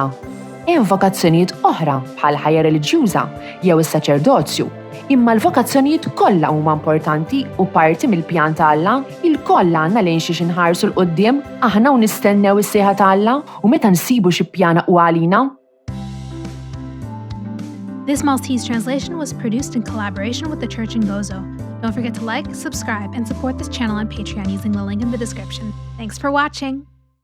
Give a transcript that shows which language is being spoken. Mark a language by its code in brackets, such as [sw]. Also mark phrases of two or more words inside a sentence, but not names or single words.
[mt] Hemm vokazzjonijiet oħra bħal ħajja reliġjuża jew is-saċerdozju, imma l-vokazzjonijiet kollha huma importanti u parti mill-pjan ta' Alla. Il-koll għandna lejn xi nħarsu l-qudiem aħna u nistennew is-sejħa ta' Alla u meta nsibu xi pjana u għalina. [en] This Maltese translation was produced in collaboration with the Church in Gozo. Don't forget to like, subscribe, and support this channel on Patreon using the link in the description. Thanks for watching!